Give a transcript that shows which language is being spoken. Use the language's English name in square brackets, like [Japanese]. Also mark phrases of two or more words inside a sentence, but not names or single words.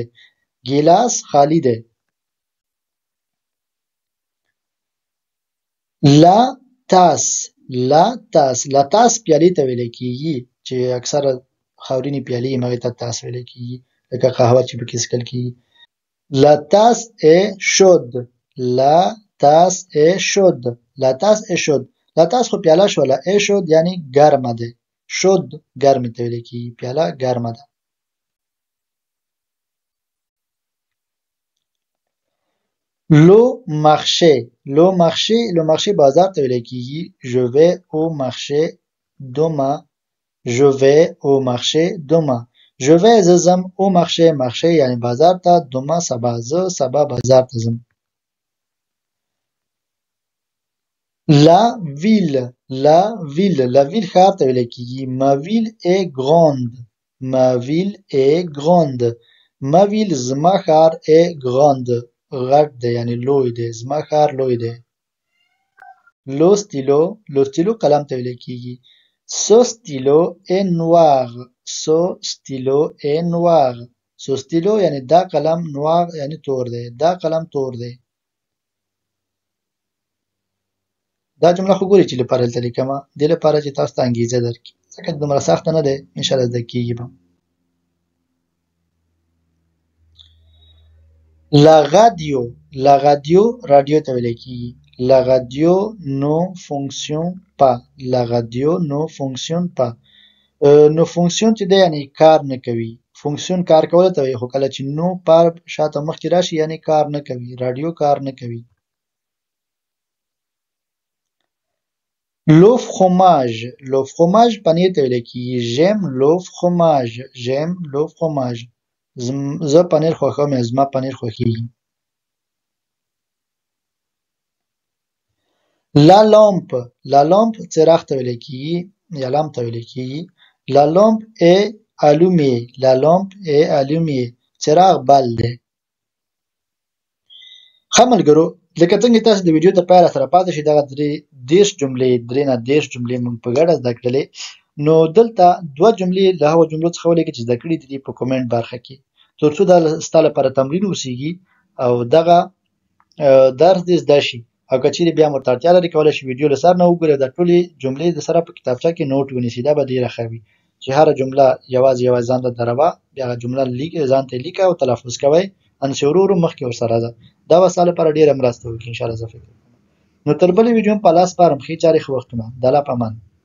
[Pashto] ګیلاس خالي دی. [French] La tasse [Pashto] پیالې ته ویل کېږي چې اکثره خاورینې پیالې یې هغې ته تاس ویل کېږي لکه قهوه چې پکې څښل کېږي. [French] La tasse est chaude. La tasse est chaude. La tasse est chaude. La tasse [Pashto] خو پیاله شوله ای شد یعنی ګرمه ده شد ګرمې ته ویل کېږي پیاله ګرمه ده [French] لو marché [Pashto] بازار ته ویل کېږي [French] je vais au marché demain je vais au marché demain je vais [Pashto] زه ځم [French] au marché [Pashto] یعنی بازار ته [French] demain [Pashto] سبا زه سبا بازار ته ځم [French] La ville [Pashto] ښار ته ویل کېږي [French] ma ville est grande ma ville [Pashto] زما ښار [French] est grande [Pashto] غټ دی یعنی لوی دی زما ښار لوی دی [French] lo stylo [Pashto] قلم ته ویل کېږي [French] ce stylo est noir [Pashto] یعنی دا قلم noir یعنی تور دی دا قلم تور دی دا جمله خو ګوري چې لپاره دلته لیکمه دې لپاره چې تاسو ته انګېزه درکړي ځکه دومره سخته نه دی انشاءالله زده کېږي به [French] La radio [Pashto] رادیو ته ویل کېږي [French] La radio ne fonctionne pas no fonctionne [Pashto] چې دی یعنی کار نه کوي فونکسیون کار کولو ته وایي خو کله چې [French] ne pas [Pashto] شاته مخکې راشي یعنی کار نه کوي رادیو کار نه کوي [French] Le fromage [Pashto] پنیر ته ویل کېږي [French] j'aime le fromage [Pashto] زه پنیر خوښوم یا زما پنیر خوښېږي [French] La lampe [Pashto] څراغ ته ویل کېږي یا لامپ ته ویل کېږي [French] La lampe est allumée [Pashto] څراغ بل دی ښه ملګرو لکه څنګه تاسو د ویډیو تر پایه راسره پاتې شئ دغه 3 نه 10 جملې موږ په ګډه زده کړلې نو دلته 2 جملې له هغو جملو څخه ولیکئ چې زده کړي دي په کومنټ برخه کې تر څو دا ستا لپاره تمرین اوسیږي او دغه درس دې زده شي او که چیرې بیا ورته اړتیا لري کولی شي ویډیو له سر نه وګورئ دا ټولې جملې د سره په کتابچه کې نوټ ونیسئ دا به ډېره ښه وي چې هره جمله یوازې ځان ته دروه بیا هغه جمله ځان ته لیکه او تلفظ کوئ انسې ورو ورو مخکې ورسره ځه دا به ستا لپاره ډېره مرسته وکړي انشاءالله زه فکر کوم نو تر بلې ویډیو په لاس سپارم ښې چارې ښه وختونه د الله په امان